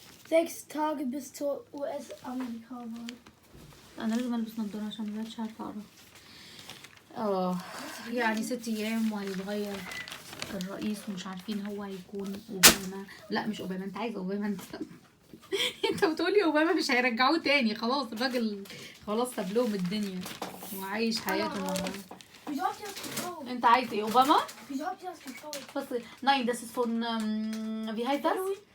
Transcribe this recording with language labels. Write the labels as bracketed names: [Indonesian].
[German] 6 Tage bis zur US-Amerika-Wahl. [Arabic] انا لازم البس نضاره عشان مبقتش عارفه اقرا. يعني 6 ايام وهيتغير الرئيس ومش عارفين هو هيكون اوباما. لا مش اوباما، انت عايز اوباما انت. انت بتقولي اوباما مش هيرجعوه تاني، خلاص الراجل خلاص ساب لهم الدنيا وعايش حياته معاهم. [German] Wieso habt ihr das gekauft? [Arabic] انت عايز ايه اوباما؟ [German] Wieso habt ihr das gekauft? [Arabic] بس [German] nein, das ist von wie heißt das?